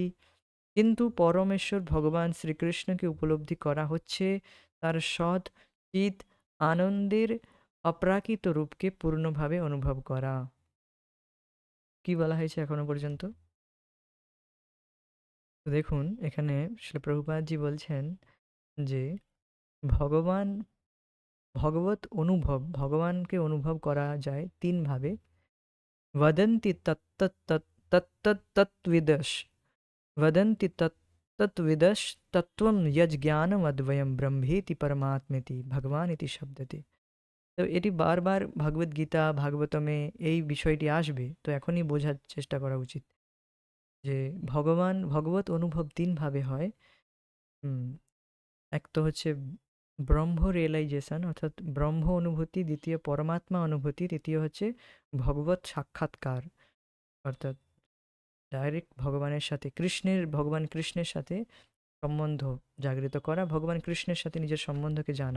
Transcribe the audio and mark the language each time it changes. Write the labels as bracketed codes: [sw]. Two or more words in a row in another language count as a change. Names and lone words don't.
[bn] কিন্তু পরমেশ্বর ভগবান শ্রীকৃষ্ণকে উপলব্ধি করা হচ্ছে তার সৎ চিত আনন্দের অপ্রাকৃত রূপকে পূর্ণভাবে অনুভব করা। কি বলা হয়েছে এখনো পর্যন্ত? তো দেখুন এখানে শ্রীল প্রভুপাদজি বলছেন যে ভগবান, ভগবত অনুভব, ভগবানকে অনুভব করা যায় তিনভাবে। [sa] वदन्ति तत्तत्तत्तत्तत्विदश, वदन्ति तत्तत्विदस्तत्त्वं यज्ञानमद्वयं ब्रह्मेति परमात्मेति भगवान इति शब्दते। [bn] তো এটি বারবার ভগবদ গীতা ভাগবতমে এই বিষয়টি আসবে, তো এখনই বোঝার চেষ্টা করা উচিত যে ভগবান, ভগবত অনুভব তিনভাবে হয়। এক তো হচ্ছে ব্রহ্ম রিয়েলাইজেশন অর্থাৎ ব্রহ্ম অনুভূতি, দ্বিতীয় পরমাত্মা অনুভূতি, তৃতীয় হচ্ছে ভগবত সাক্ষাৎকার অর্থাৎ ডাইরেক্ট ভগবানের সাথে, কৃষ্ণের, ভগবান কৃষ্ণের সাথে সম্বন্ধ জাগরিত করা, ভগবান কৃষ্ণের সাথে নিজের সম্বন্ধকে জানা।